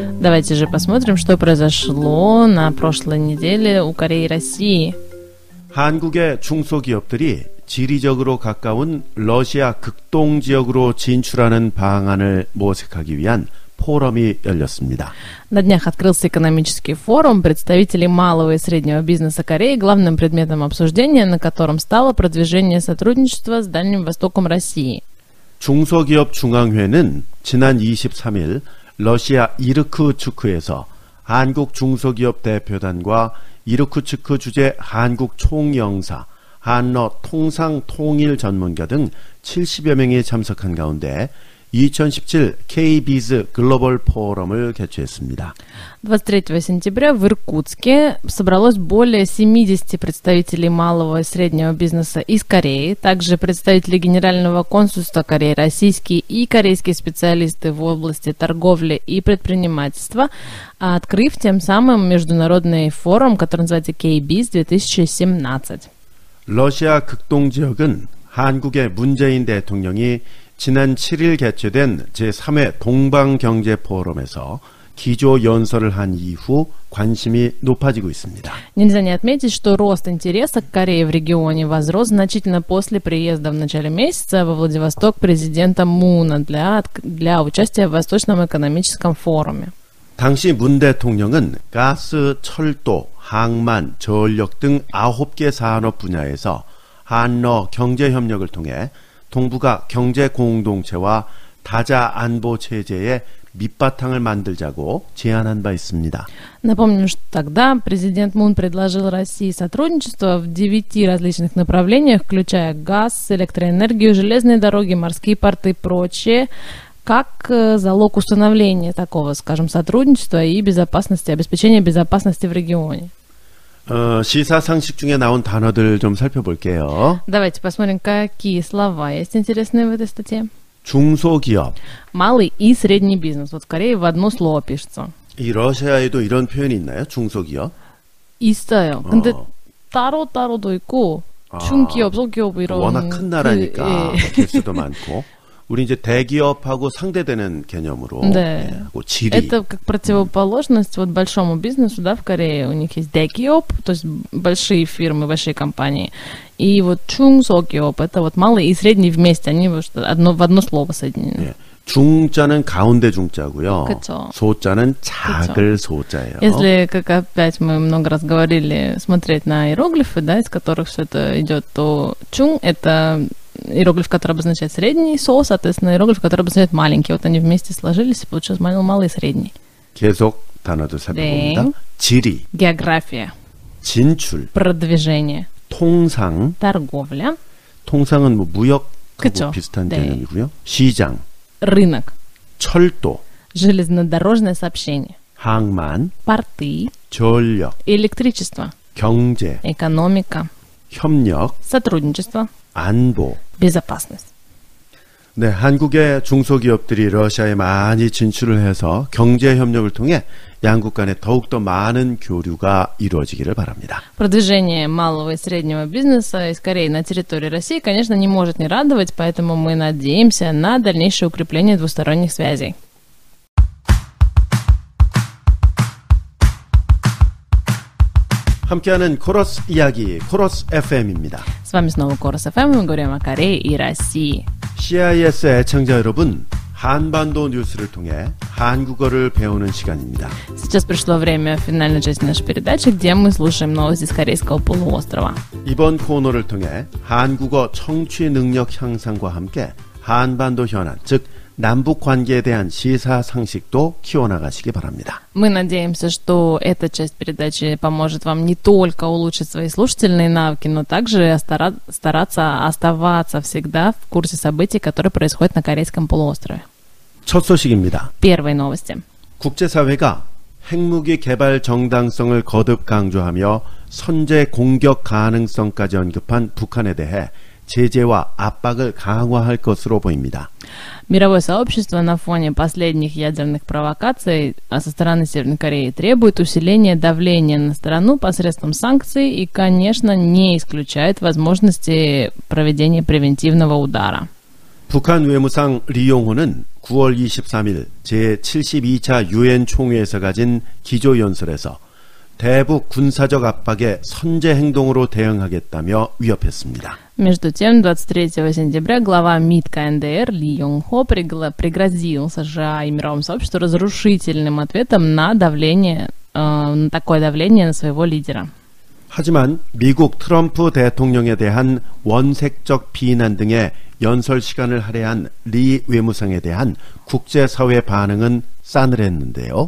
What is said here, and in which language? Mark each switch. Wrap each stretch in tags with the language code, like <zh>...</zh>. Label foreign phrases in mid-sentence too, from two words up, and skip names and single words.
<ru>Давайте же посмотрим, что произошло на прошлой неделе у Кореи и России.</ru> <ko>한국의 중소기업들이 지리적으로 가까운 러시아 극동 지역으로 진출하는 방안을 모색하기 위한 포럼이 열렸습니다.</ko> <ru>На днях открылся экономический форум представителей малого и среднего бизнеса Кореи, главным предметом обсуждения, на котором стало продвижение сотрудничества с Дальним Востоком России.</ru> <ko>중소기업 중앙회는 지난 23일 러시아 이르크츠크에서 한국 중소기업 대표단과 이르크츠크 주재 한국 총영사, 한러 통상통일 전문가 등 70여 명이 참석한 가운데 2017 K-Biz 글로벌 포럼을 개최했습니다.</ko> <ru>23 сентября в Иркутске собралось более 70 представителей малого и среднего бизнеса из Кореи, также представители Генерального консульства Кореи, российские и корейские специалисты в области торговли и предпринимательства, открыв тем самым международный форум, который называется K-Biz 2017.</ru> <ko>러시아 극동 지역은 한국의 문재인 대통령이 지난 7일 개최된 제3회 동방경제포럼에서 기조 연설을 한 이후 관심이 높아지고 있습니다.</ko> <ru>Нельзя не отметить, что рост интереса к Корее в регионе возрос значительно после приезда в начале месяца во Владивосток президента Муна для участия в Восточном экономическом форуме.</ru> <ko>당시 문 대통령은 가스, 철도, 항만, 전력 등 9개 산업 분야에서 한러 경제협력을 통해 동북아 경제공동체와 다자 안보 체제의 밑바탕을 만들자고 제안한 바 있습니다.</ko> <ru>Напомню, что тогда президент Мун предложил России сотрудничество в 9 различных направлениях, включая газ, электроэнергию, железные дороги, морские порты и прочее, как залог установления такого, скажем, сотрудничества и безопасности, обеспечения безопасности в регионе.</ru> <ko>시사상식 중에 나온 단어들 좀 살펴볼게요.</ko> <ru>Давайте посмотрим, какие слова есть интересные в этой статье.</ru> <ko>중소기업.</ko> <ru>Малый и средний бизнес. Вот в Корее в одно слово пишется.</ru> <ko>이 러시아에도 이런 표현이 있나요? 중소기업? 있어요. 근데 따로도 있고 중기업, 소기업 이런. 워낙 큰 나라니까 개수도 많고. 우리 이제 대기업하고 상대되는 개념으로 네. 하고 지리.</ko> <ru>Это как противоположность вот большому бизнесу, да, в Корее. У них есть 대기업, то есть большие фирмы, большие компании. И вот 중소기업, это вот малый и средний вместе. Они в одно слово соединены.</ru> <ko>네. 중자는 가운데 중자고요. 그쵸. 소자는 작을 소자예요.</ko> <ru>Если, как опять мы много раз говорили, смотреть на иероглифы, да, из которых все это идет, то чун — это иероглиф, который обозначает средний, со, соответственно, иероглиф, который обозначает маленький. Вот они вместе сложились, и получилось малый и средний.</ru> <ko>계속 단어들 살펴봅니다. 네. 지리,</ko> <ru>География,</ru> <ko>진출,</ko> <ru>продвижение,</ru> <ko>통상,</ko> <ru>торговля,</ru> <ko>통상은 뭐 무역하고 그쵸. 비슷한 네. 개념이고요. 시장,</ko> <ru>рынок,</ru> <ko>철도,</ko> <ru>железнодорожное сообщение,</ru> <ko>항만,</ko> <ru>порты,</ru> <ko>전력,</ko> <ru>электричество,</ru> <ko>경제,</ko> <ru>экономика,</ru> <ko>협력,</ko> <ru>сотрудничество,</ru> <ko>안보.</ko> <ru>безопасность.</ru> <ko>네, 한국의 중소기업들이 러시아에 많이 진출을 해서 경제협력을 통해 양국 간에 더욱더 많은 교류가 이루어지기를 바랍니다.</ko> <ru>Продвижение малого и среднего бизнеса из Кореи на территории России, конечно, не может не радовать, поэтому мы надеемся на дальнейшее укрепление двусторонних связей.</ru> <ko>함께하는 코러스 이야기, 코러스 FM입니다.</ko> <ru>С вами снова Корос FM, мы говорим о Корее и России.</ru> <ko>CIS 애청자 여러분, 한반도 뉴스를 통해 한국어를 배우는 시간입니다.</ko> <ru>Сейчас пришло время финальной части нашей передачи, где мы слушаем новости с Корейского полуострова.</ru> <ko>이번 코너를 통해 한국어 청취 능력 향상과 함께 한반도 현안, 즉 남북 관계에 대한 시사상식도 키워나가시기 바랍니다.</ko> <ru>Мы надеемся, что эта часть передачи поможет вам не только улучшить свои слушательные навыки, но также стараться оставаться всегда в курсе событий, которые происходят на Корейском полуострове.</ru> <ko>첫 소식입니다.</ko> <ru>Первые новости.</ru> <ko>국제사회가 핵무기 개발 정당성을 거듭 강조하며 선제 공격 가능성까지 언급한 북한에 대해 제재와 압박을 강화할 것으로 보입니다.</ko> <ru>Мировое сообщество на фоне последних ядерных провокаций со стороны Северной Кореи требует усиления давления на страну посредством санкций и, конечно, не исключает возможности проведения превентивного удара.</ru> <ko>북한 외무상 리용호는 9월 23일 제72차 유엔 총회에서 가진 기조연설에서 대북 군사적 압박에 선제 행동으로 대응하겠다며 위협했습니다.</ko> <ru>Между тем, 23 сентября глава МИД КНДР Ли Йонг Хо пригрозил США и мировому сообществу разрушительным ответом на давление, на такое давление на своего лидера.</ru> <ko>하지만 미국 트럼프 대통령에 대한 원색적 비난 등의 연설 시간을 할애한 리 외무상에 대한 국제사회 반응은 싸늘했는데요.</ko>